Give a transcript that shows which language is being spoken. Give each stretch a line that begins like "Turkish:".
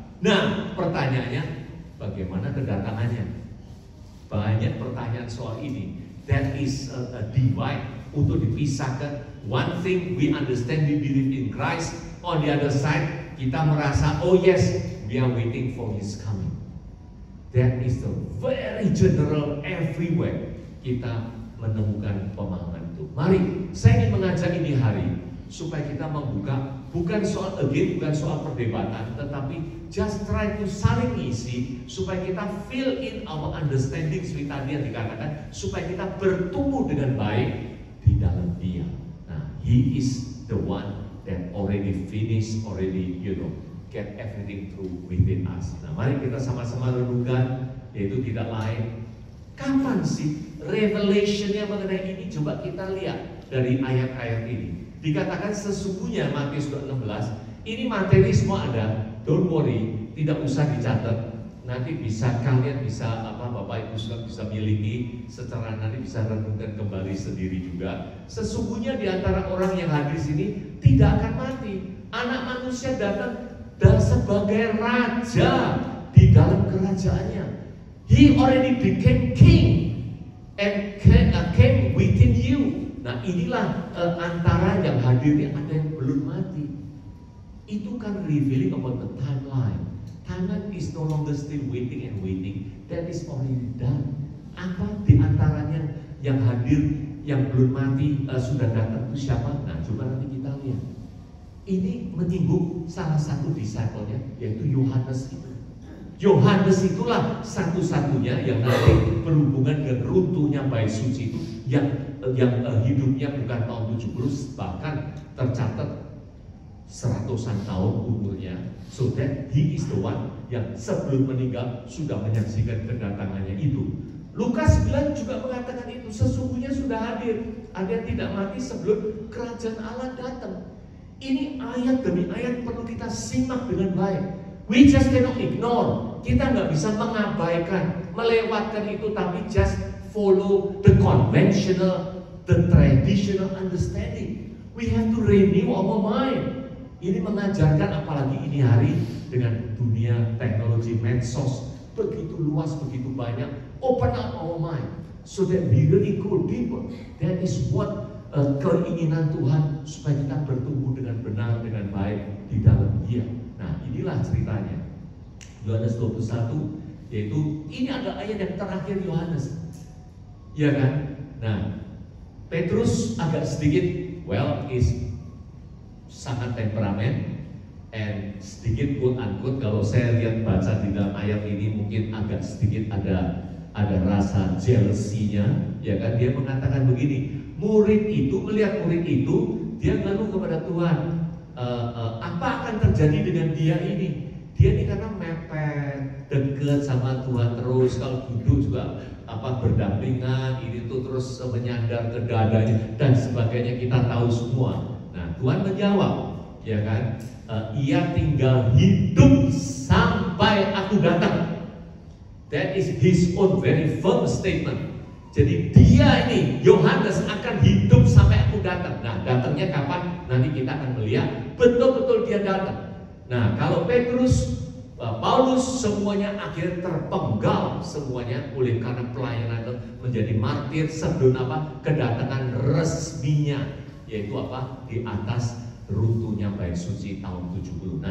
Indonesian: Nah, pertanyaannya, bagaimana kedatangannya? Banyak pertanyaan soal ini.
English: That is a divide
Indonesian: untuk dipisahkan.
English: One thing we understand, we believe in Christ. On the other side,
Indonesian: kita merasa,
English: oh yes, we are waiting for His coming. That is the very general everywhere.
Indonesian: Kita menemukan pemahaman itu. Mari, saya ingin mengajak ini hari supaya kita membuka, bukan soal bukan soal perdebatan, tetapi
English: just try to
Indonesian: saling isi supaya kita
English: fill in our understanding
Indonesian: seperti tadi yang dikatakan, supaya kita bertumbuh dengan baik di dalam Dia.
English: Nah, He is the one that already finished, already get everything through within us.
Indonesian: Nah, mari kita sama-sama renungkan, yaitu tidak lain, kapan sih revelation-nya mengenai ini? Coba kita lihat dari ayat-ayat ini. Dikatakan sesungguhnya, Matius 16, ini materi semua ada,
English: don't worry,
Indonesian: tidak usah dicatat. Nanti kalian bisa Bapak Ibu bisa miliki secara, nanti bisa renungkan kembali sendiri juga. Sesungguhnya di antara orang yang hadir sini tidak akan mati. Anak manusia datang dan sebagai raja di dalam kerajaannya.
English: He already became king and came within you.
Indonesian: Nah, inilah antara yang hadir yang ada yang belum mati. Itu kan
English: revealing about the timeline. Timeline is no longer still waiting and waiting. That is already done.
Indonesian: Apa di antaranya yang hadir yang belum mati sudah datang itu siapa? Nah, coba nanti kita lihat. Ini menyinggung salah satu disciple-nya, yaitu Yohanes itu. Yohanes itulah satu-satunya yang nanti berhubungan dengan runtuhnya bait suci itu, yang hidupnya bukan tahun 70, bahkan tercatat 100-an tahun umurnya.
English: So that he is the one
Indonesian: yang sebelum meninggal sudah menyaksikan kedatangannya itu. Lukas 9 juga mengatakan itu, sesungguhnya sudah hadir, ada yang tidak mati sebelum kerajaan Allah datang. Ini ayat demi ayat perlu kita simak dengan baik.
English: We just cannot ignore.
Indonesian: Kita nggak bisa mengabaikan, melewatkan itu, tapi
English: just follow the conventional, the traditional understanding. We have to renew our mind.
Indonesian: Ini mengajarkan, apalagi ini hari dengan dunia teknologi medsos begitu luas, begitu banyak.
English: Open up our mind so that we really go deeper. That is what
Indonesian: keinginan Tuhan, supaya kita bertumbuh dengan benar, dengan baik di dalam Dia. Nah, inilah ceritanya. Yohanes 21, yaitu ini ada ayat yang terakhir Yohanes, ya kan? Nah, Petrus agak sedikit, is sangat temperamen, and sedikit quote-unquote, kalau saya lihat baca di dalam ayat ini mungkin agak sedikit ada rasa jealousy-nya, ya kan? Dia mengatakan begini, murid itu melihat murid itu, dia lalu kepada Tuhan, apa akan terjadi dengan dia ini? Dia ini karena mepet, deket sama Tuhan terus, kalau duduk juga berdampingan, ini tuh terus menyandar ke dadanya dan sebagainya, kita tahu semua. Nah, Tuhan menjawab, ya kan? Ia tinggal hidup sampai aku datang.
English: That is his own very firm statement.
Indonesian: Jadi dia ini, Yohanes, akan hidup sampai aku datang. Nah, datangnya kapan? Nanti kita akan melihat betul-betul dia datang. Nah, kalau Petrus, Paulus, semuanya akhirnya terpenggal semuanya oleh karena pelayanan menjadi martir sebelum kedatangan resminya, yaitu di atas runtuhnya bait suci tahun 70.